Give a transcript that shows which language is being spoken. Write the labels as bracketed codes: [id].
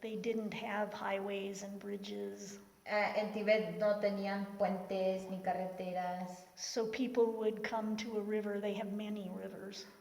[en] they didn't have highways and bridges. [es] en Tibet no tenían puentes ni carreteras. [en] So people would come to a river, they have many rivers.